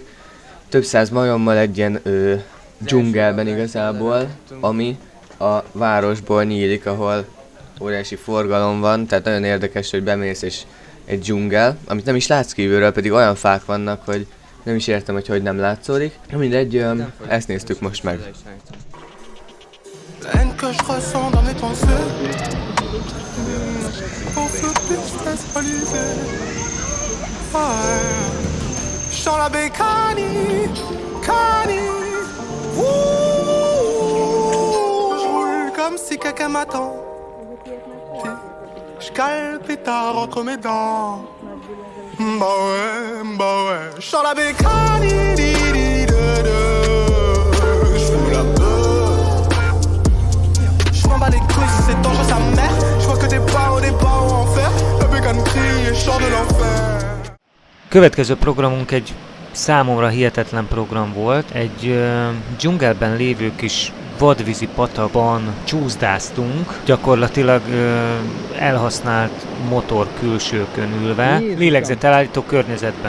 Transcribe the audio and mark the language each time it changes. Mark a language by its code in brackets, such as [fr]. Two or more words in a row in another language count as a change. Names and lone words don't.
[hu] Több száz majommal egy ilyen dzsungelben igazából, ami a városból nyílik, ahol óriási forgalom van, tehát nagyon érdekes, hogy bemész és egy dzsungel, amit nem is látsz kívülről, pedig olyan fák vannak, hogy nem is értem, hogy nem látszódik. Mindegy, ezt néztük most meg. [fr] La haine que je ressens dans mes pensées. Pour ce tristesse balisée. Je sens la bécanie, cani. Je roule comme si quelqu'un m'attend. Je cale le pétard entre mes dents. Bah ouais. Je sens la bécanie, je fous la peur. Je m'en bats les couilles si c'est dangereux sa mère. Je vois que des barreaux en fer. La bécane crie et chante de l'enfer. [hu] Következő programunk egy számomra hihetetlen program volt. Egy dzsungelben lévő kis vadvízi patakban csúszdáztunk, gyakorlatilag elhasznált motor külsőkön ülve, lélegzetelállító környezetben.